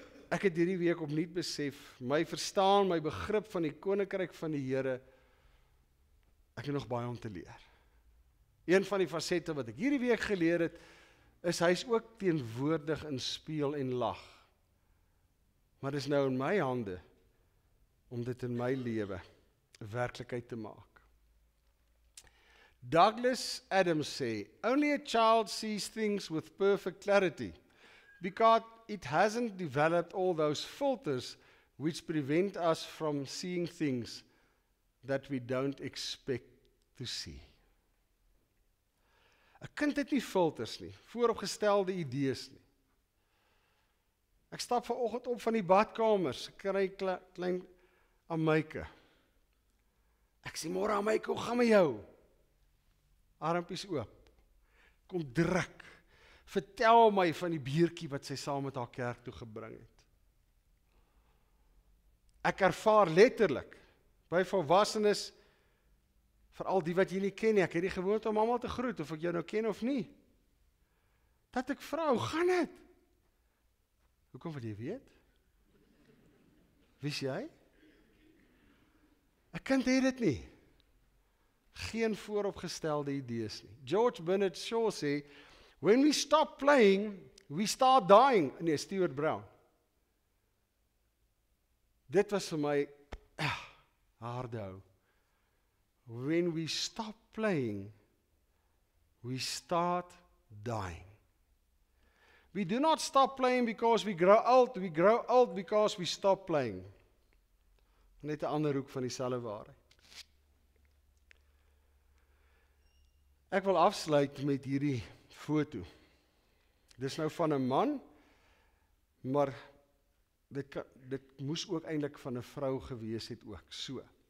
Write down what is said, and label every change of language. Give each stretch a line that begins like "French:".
Afrikaans: Ek het hierdie week opnuut besef, my verstaan, my begrip van die koninkryk van die Here, ek het nog baie om te leer. Een van die fasette wat ek hierdie week geleer het, is hy is ook teenwoordig in speel en lag. Maar dis nou in my hande om dit in my lewe 'n werklikheid te maak.
English: Douglas Adams sê, only a child sees things with perfect clarity because it hasn't developed all those filters which prevent us from seeing things that we don't expect to see.
Afrikaans: 'n Kind het nie filters nie, vooropgestelde idees nie. Ek stap vanoggend op van die badkamers, ek kry klein Amyke. Ek sê, môre Amyke, hoe gaan met jou? Armpies oop. Kom druk. Vertel my van die biertjie wat sy saam met haar kerk toe gebring het. Ek ervaar letterlik, by volwassenes, veral die wat jy nie ken nie, ek het die gewoonte om almal te groet, of ek jou nou ken of nie. Dat ek vra, hoe gaan dit? Hoekom wil jy weet? Wist jy? 'n Kind het dit nie. Geen vooropgestelde idees nie.
English: George Bernard Shaw sê, when we stop playing, we start dying. Nee, Stuart Brown.
Afrikaans: Dit was vir my harde hou.
English: When we stop playing, we start dying. We do not stop playing because we grow old because we stop playing.
Afrikaans: Net 'n ander hoek van dieselfde waarheid. Ek wil afsluit met hierdie foto. Dis nou van 'n man, maar dit moes ook eintlik van 'n vrou gewees het ook, so.